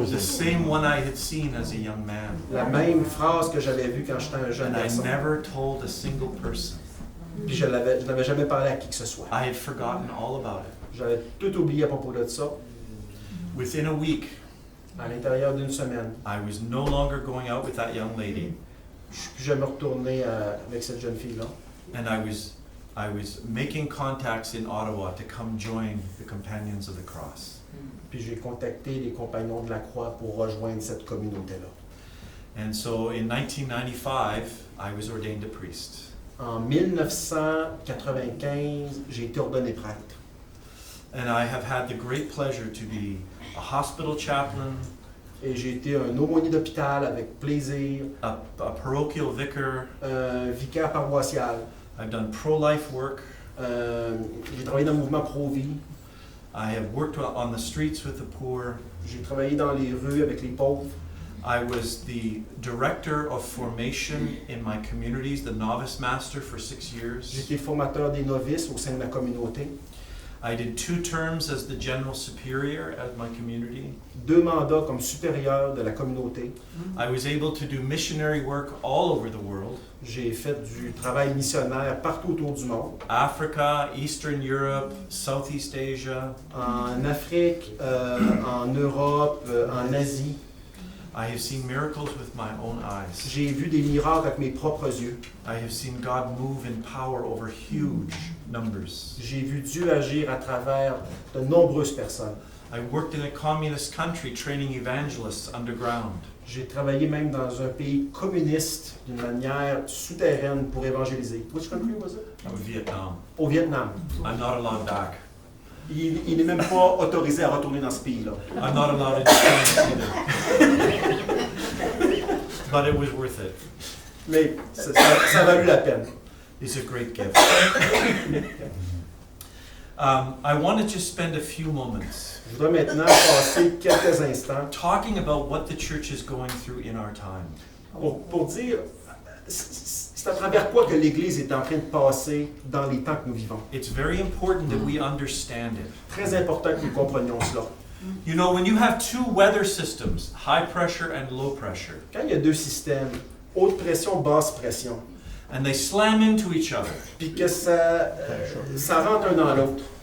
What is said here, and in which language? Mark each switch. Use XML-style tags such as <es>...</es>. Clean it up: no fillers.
<en>The same one I had seen as a young man.</en> <fr>La même phrase que j'avais vue quand j'étais un jeune</fr> <en>And I</en> <fr>garçon.</fr> <en>never told a single person.</en> <fr>Puis je n'avais jamais parlé à qui que ce soit.</fr> <en>I had forgotten all about it.</en> <fr>J'avais tout oublié à propos de ça.</fr> <en>Within a week,</en> <fr>À l'intérieur d'une semaine,</fr> <en>I was no longer going out with that young lady,</en> <fr>je suis plus jamais retourné avec cette jeune fille-là.</fr> <en>and I was making contacts in Ottawa to come join the Companions of the Cross.</en> <fr>Puis j'ai contacté les compagnons de la croix pour rejoindre cette communauté-là.</fr> <en>And so in 1995, I was ordained a priest.</en> <fr>En 1995, j'ai été ordonné prêtre.</fr> <en>And I have had the great pleasure to be a hospital chaplain,</en> <fr>Et j'ai été un aumônier d'hôpital avec plaisir,</fr> <en>a parochial vicar.</en> <fr>un vicaire paroissial.</fr> <en>I've done pro-life work.</en> <fr>J'ai travaillé dans le mouvement Pro-Vie.</fr> <en>I have worked on the streets with the poor.</en> <fr>J'ai travaillé dans les rues avec les pauvres.</fr> <en>I was the director of formation in my communities, the novice master for 6 years.</en> <fr>J'ai été formateur des novices au sein de ma communauté.</fr> <en>I did 2 terms as the general superior at my community.</en> <fr>2 mandats comme supérieur de la communauté.</fr> <en>I was able to do missionary work all over the world.</en> <fr>J'ai fait du travail missionnaire partout autour du monde.</fr> <en>Africa, Eastern Europe, Southeast Asia.</en> <fr>En Afrique, en Europe, en Asie.</fr> <en>I have seen miracles with my own eyes.</en> <fr>J'ai vu des miracles avec mes propres yeux.</fr> <en>I have seen God move in power over huge numbers.</en> <fr>J'ai vu Dieu agir à travers de nombreuses personnes.</fr> <en>I worked in a communist country training evangelists underground.</en> <fr>J'ai travaillé même dans un pays communiste d'une manière souterraine pour évangéliser.</fr> <en>Which country was it? Vietnam.</en> <fr>Au Vietnam.</fr> <en>I'm not allowed back.</en> <fr>Il n'est même pas autorisé à retourner dans ce pays-là.</fr> <en>I'm not allowed to change either. But it was worth it.</en> <fr>Mais ça a valu la peine.</fr> <en>It's a great gift. I want to just spend a few moments</en> <fr>Je voudrais maintenant passer quelques instants</fr> <en>talking about what the church is going through in our time.</en> <fr>pour dire c'est à travers quoi que l'Église est en train de passer dans les temps que nous vivons.</fr> <en>It's very important that we understand it.</en> <fr>Très important que nous comprenions cela.</fr> <en>You know, when you have 2 weather systems, high pressure and low pressure,</en> <fr>Quand il y a 2 systèmes, haute pression, basse pression,</fr> <en>and they slam into each other,</en> <fr>puis que ça rentre un dans l'autre,</fr>